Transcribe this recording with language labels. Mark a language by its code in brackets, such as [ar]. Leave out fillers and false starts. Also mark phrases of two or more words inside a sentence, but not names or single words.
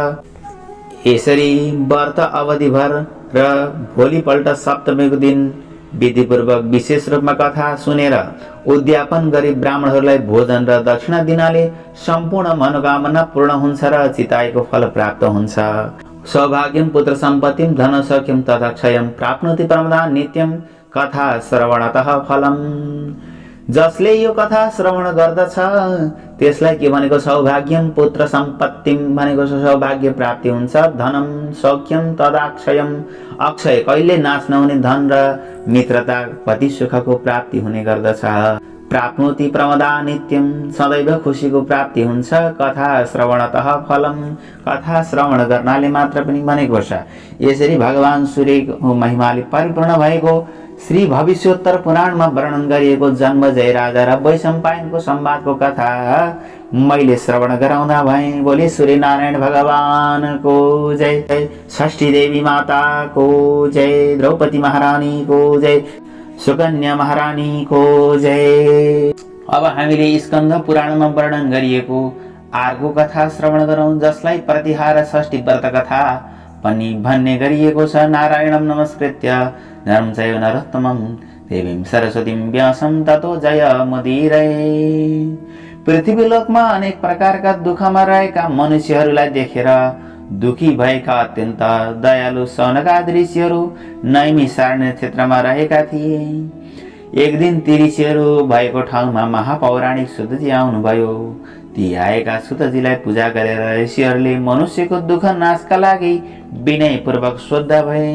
[ne] यसरी व्रत अवधिभर र भोलिपल्ट सप्तमीको दिन विधिपूर्वक विशेष रूपमा कथा सुनेर उद्यापन गरी ब्राह्मणहरूलाई भोजन र दक्षिणा दिनाले सम्पूर्ण मनोकामना पूर्ण हुन्छ र चिताएको फल प्राप्त हुन्छ। [sa] सौभाग्यम पुत्र सम्पत्तिम धन सौख्यम तथा क्षयम प्राप्नोति प्रमदान नित्यम कथा श्रवणतः फलम। [ne] जसले यो कथा श्रवण गर्दछ त्यसलाई के भनेको, [sa] सौभाग्यम पुत्र सम्पत्तिम [ne] भनेको सौभाग्य प्राप्ति हुन्छ। [sa] धनम सौख्यम तथा क्षयम, [ne] अक्षय कहिले नाश नहुने धन र मित्रता पति सुखको प्राप्ति हुने गर्दछ। [sa] प्राप्नोति प्रमदा नित्यम, [ne] सदैव खुसीको प्राप्ति हुन्छ। [sa] कथा श्रवणतः फलम, [ne] कथा श्रवण गर्नाले मात्र पनि भनेको छ। यसरी भगवान सूर्यको महिमाले परिपूर्ण भएको श्री भविष्योत्तर पुराणमा वर्णन गरिएको जन्मजय राजा र वैशम्पायनको संवादको कथा मैले श्रवण गराउँदा भए। बोले सूर्य नारायण भगवानको जय, षष्ठी देवी माताको जय, द्रौपदी महारानीको जय, सुकन्या महारानीको जय। अब हामीले स्कन्द पुराणमा वर्णन गरिएको अर्को कथा श्रवण गरौँ, जसलाई प्रतिहार षष्ठी व्रत कथा पनि भन्ने गरिएको छ। [sa] नारायणं नमस्कृत्य नरं चैव नरोत्तमं देवीं सरस्वतीं व्यासं ततो जयमुदीरये। [ne] पृथ्वीलोकमा अनेक प्रकारका दुःखमा रहेका मनुष्यहरूलाई देखेर दुखी भएका अत्यन्त दयालु सौनकाद ऋषिहरू नैमिषारण्य क्षेत्रमा रहेका थिए। एक दिन ती ऋषिहरू भएको ठाउँमा महापौराणिक सुतजी आउनुभयो। ती आएका सुतजीलाई पूजा गरेर ऋषिहरूले मनुष्यको दुःख नाशका लागि विनयपूर्वक सोध्दा भए।